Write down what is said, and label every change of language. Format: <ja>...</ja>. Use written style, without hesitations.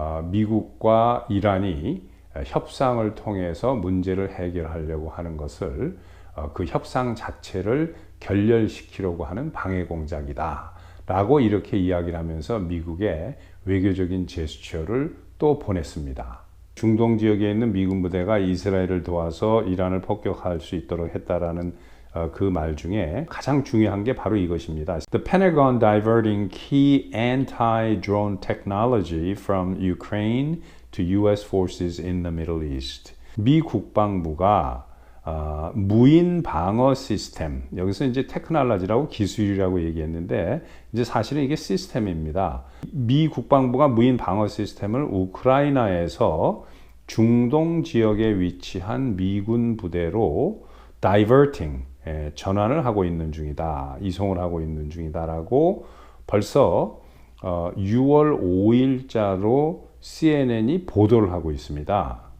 <ko>미국과 이란이 협상을 통해서 문제를 해결하려고 하는 것을 그 협상 자체를 결렬시키려고 하는 방해 공작이다 라고 이렇게 이야기를 하면서 미국의 외교적인 제스처를 또 보냈습니다. 중동 지역에 있는 미군 부대가 이스라엘을 도와서 이란을 폭격할 수 있도록 했다라는 그 말 중에 가장 중요한 게 바로 이것입니다.</ko> <en>The Pentagon diverting key anti-drone technology from Ukraine to US forces in the Middle East.</en> <ko>미 국방부가 무인 방어 시스템, 여기서 이제 테크놀로지라고 기술이라고 얘기했는데 이제 사실은 이게 시스템입니다. 미 국방부가 무인 방어 시스템을 우크라이나에서 중동 지역에 위치한 미군 부대로 diverting, 전환을 하고 있는 중이다, 이송을 하고 있는 중이다라고 벌써 6월 5일자로 CNN이 보도를 하고 있습니다.</ko>